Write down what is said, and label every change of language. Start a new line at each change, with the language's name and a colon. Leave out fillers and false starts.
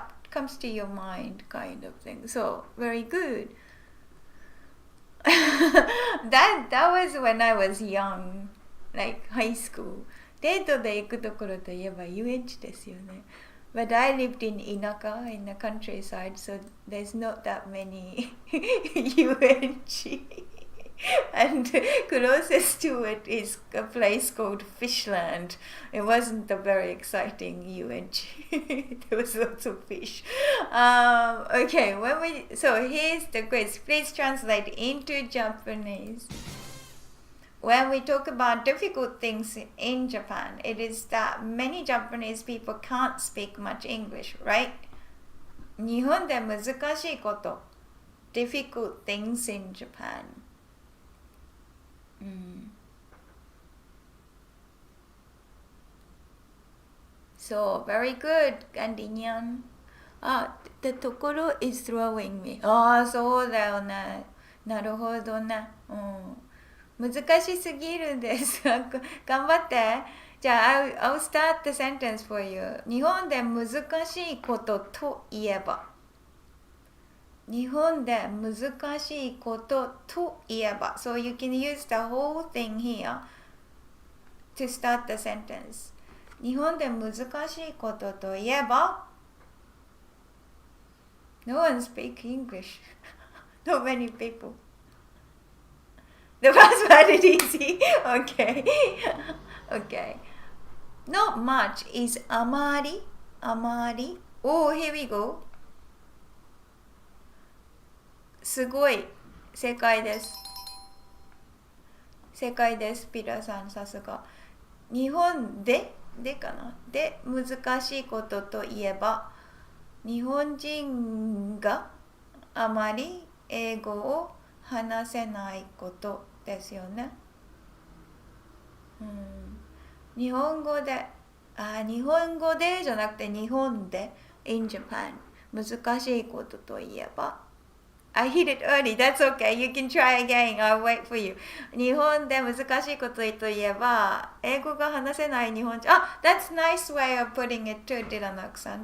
English: Comes to your mind kind of thing. So, very good. that was when I was young, like high school.
Japanese: デートで行くところといえば遊園地ですよね。
English: But I lived in Inaka, in the countryside, so there's not that many 遊園地. And closest to it is a place called Fishland. It wasn't a very exciting UNG. There was lots of fish. Okay, so here's the quiz. Please translate into Japanese. When we talk about difficult things in Japan, it is that many Japanese people can't speak much English, right?
Japanese: 日本で難しいこと。
English: Difficult things in Japan. So, very good, Gandinian. The Tokoro is throwing me.
Japanese: そうだよね。なるほどね。難しすぎるんです。頑張って。
English: じゃあ、I'll start the sentence for you.
Japanese: 日本で難しいことといえば。日本で難しいことといえば。
English: So you can use the whole thing here to start the sentence.
Japanese: 日本で難しいことといえば
English: No one speaks English. Not many people. The first word is easy. Okay. Okay. Not much is あまり。
Japanese: あまり。
English: here we go.
Japanese: すごい。正解です。正解です。ピラさん、さすが。日本でかなで難しいことといえば、日本人があまり英語を話せないことですよね。日本語で日本語でじゃなくて日本で
English: in Japan
Japanese: 難しいことといえば
English: I hit it early, that's okay, you can try again, I'll wait for you
Japanese: 日本で難しいことといえば英語が話せない日本人
English: that's nice way of putting it too, Dylan-san.